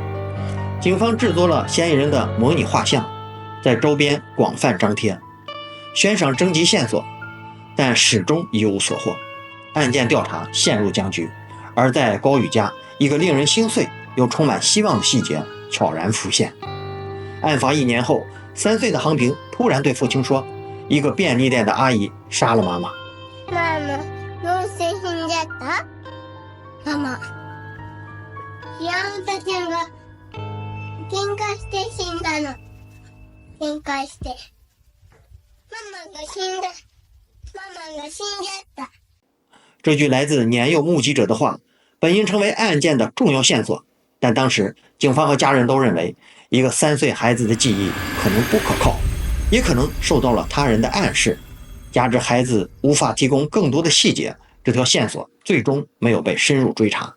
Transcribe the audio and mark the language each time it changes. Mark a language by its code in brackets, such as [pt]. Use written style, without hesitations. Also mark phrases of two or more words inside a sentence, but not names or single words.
[zh] 警方制作了嫌疑人的模拟画像，在周边广泛张贴，悬赏征集线索，但始终一无所获。案件调查陷入僵局，而在高宇家，一个令人心碎又充满希望的细节悄然浮现。案发1年后，3岁的航平突然对父亲说，一个便利店的阿姨杀了妈妈。妈妈、 [ja] どうして死んじゃった？ママ、山本ちゃんが喧嘩して死んだの。喧嘩して。ママが死んだ。ママが死んじゃった。 [zh] 这句来自年幼目击者的话，本应成为案件的重要线索，但当时警方和家人都认为，一个3岁孩子的记忆可能不可靠，也可能受到了他人的暗示。加之孩子无法提供更多的细节，这条线索最终没有被深入追查。